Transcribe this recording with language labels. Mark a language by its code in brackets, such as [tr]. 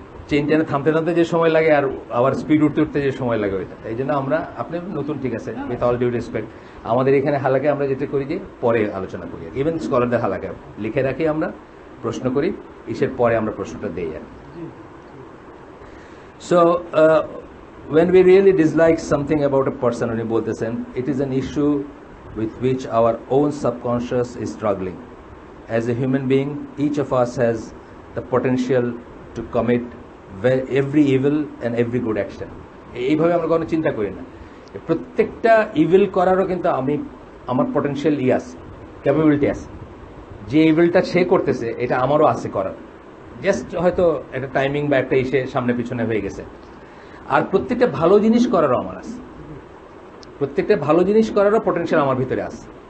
[bn] Chain টানে থামতে যে সময় লাগে আর আবার স্পিড উঠতে যে সময় লাগে ওইটা। এই জন্য আমরা, আপনি নতুন ঠিক আছে, [en] with all due respect, [bn] আমাদের এখানে হালাকে আমরা যেটা করি যে পরে আলোচনা করি, ইভেন স্কলারদের হালাকে লিখে রাখি, আমরা প্রশ্ন করি, ইসের পরে আমরা প্রশ্নটা দিই আর। [en] So, when we really dislike something about a person, [bn] উনি বলতেছেন, [en] it is an issue with which our own subconscious is struggling. as a human being, each of us has the potential to commit every evil and every good action. [bn] এইভাবে আমরা কোনো চিন্তা করি না। প্রত্যেকটা evil করারও কিন্তু আমার পটেনশিয়াল আছে, ক্যাপাবিলিটি আছে। যে ইভিলটা সে করতেছে এটা আমারও আছে করার, জাস্ট হয়তো একটা টাইমিং বা একটা ইসে সামনে পিছনে হয়ে গেছে। আর প্রত্যেকটা ভালো জিনিস করারও আমার আছে, প্রত্যেকটা ভালো জিনিস করারও পটেনশিয়াল আমার ভিতরে আছে।